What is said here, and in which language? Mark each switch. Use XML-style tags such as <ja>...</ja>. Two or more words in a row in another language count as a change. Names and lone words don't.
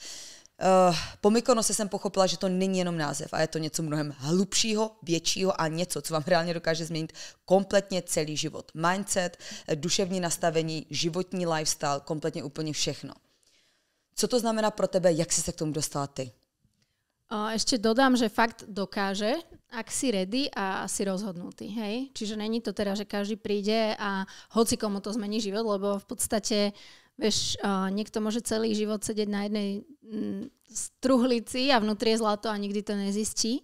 <cs>Po Mykonose jsem pochopila, že to není jenom název a je to něco mnohem hlubšího, většího a něco, co vám reálně dokáže změnit kompletně celý život. Mindset, duševní nastavení, životní lifestyle, kompletně úplně všechno. Co to znamená pro tebe, jak jsi se k tomu dostala ty?</cs> <sk>Ešte dodám, že fakt dokáže, ak si ready a si rozhodnutý. Hej? Čiže není to teda, že každý príde a hoci komu to zmení život, lebo v podstate vieš, niekto môže celý život sedieť na jednej truhlici a vnútri je zlato a nikdy to nezistí.</sk>